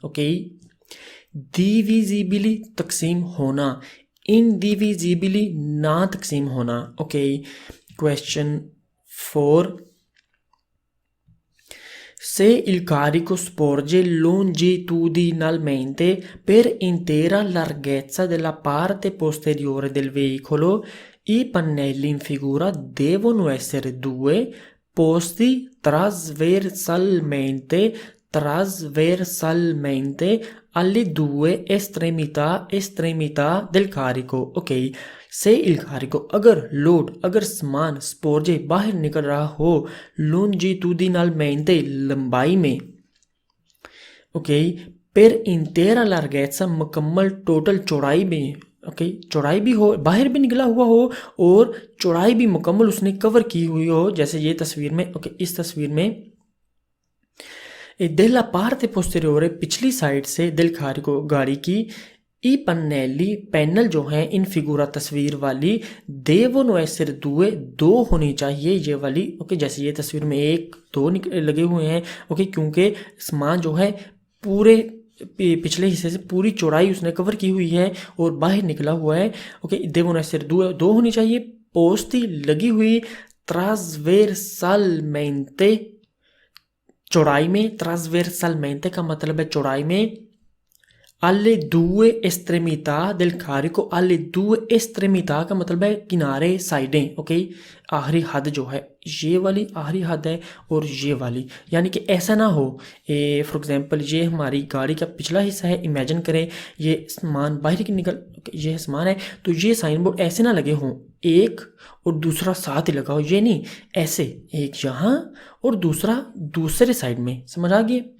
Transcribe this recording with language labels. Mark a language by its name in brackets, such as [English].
[Hindi] Okay, डिविजिबली तकसीम होना, इनडिविजिबली ना तकसीम होना। [Italian] ओके, क्वेश्चन 4, se il carico sporge longitudinalmente per intera larghezza della parte posteriore del veicolo, i pannelli in figura devono essere due, posti trasversalmente alle due estremità del carico। [Hindi] Okay, से इल Kariko अगर सामान स्पोर्जे बाहर निकल रहा हो longitudinalmente लंबाई में। Okay, पर इंटेरा लार्गेट्सा मुकम्मल टोटल चौड़ाई में। ओके, चौड़ाई भी हो, बाहर भी निकला हुआ हो और चौड़ाई भी मुकम्मल उसने कवर की हुई हो, जैसे ये तस्वीर में। ओके, इस तस्वीर में [Italian] della parte posteriore [Hindi] पिछली साइड से दिल कारिको गाड़ी की ई पन्नेली पैनल जो है इन फिगूरा तस्वीर वाली देवोनो एसर दुए दो होनी चाहिए ये वाली। ओके, जैसे ये तस्वीर में एक दो लगे हुए हैं। ओके, क्योंकि सामान जो है पूरे पिछले हिस्से से पूरी चौड़ाई उसने कवर की हुई है और बाहर निकला हुआ है। ओके, देवोनो एसर दुए दो होनी चाहिए। पोस्ती लगी हुई ट्रांसवेर्सलमेंटे चौड़ाई में, ट्रांसवेर्सलमेंटे का मतलब है चौड़ाई में। [Italian] alle due estremità del carico, alle due estremità [Hindi] का मतलब है किनारे, साइडें। ओके, आखिरी हद जो है ये वाली आखिरी हद है और ये वाली, यानी कि ऐसा ना हो फॉर एग्जांपल ये हमारी गाड़ी का पिछला हिस्सा है। इमेजिन करें ये सामान बाहर की निकल, ये सामान है तो ये साइन बोर्ड ऐसे ना लगे हों एक और दूसरा साथ ही लगा हो, ये नहीं, ऐसे एक यहाँ और दूसरा दूसरे साइड में। समझ आ गई?